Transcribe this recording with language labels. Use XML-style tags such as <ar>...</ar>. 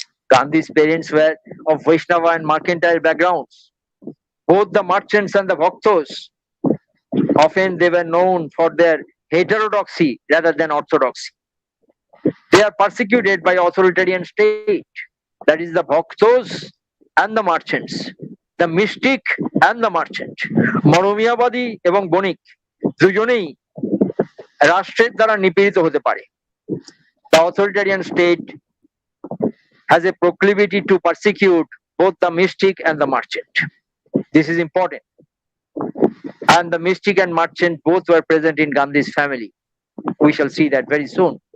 <en>Gandhi's parents were of Vaishnava and mercantile backgrounds. Both the merchants and the bhaktos Often they were known for their heterodoxy rather than orthodoxy. They are persecuted by authoritarian state, that is the Bhaktos and the merchants, the mystic and the merchant.</en> <bn>মরমিয়াবাদী এবং বণিক দুজনেই রাষ্ট্রের দ্বারা নিপীড়িত হতে পারে।</bn> <en>The authoritarian state has a proclivity to persecute both the mystic and the merchant. This is important. And the mystic and merchant both were present in Gandhi's family. We shall see that very soon.</en>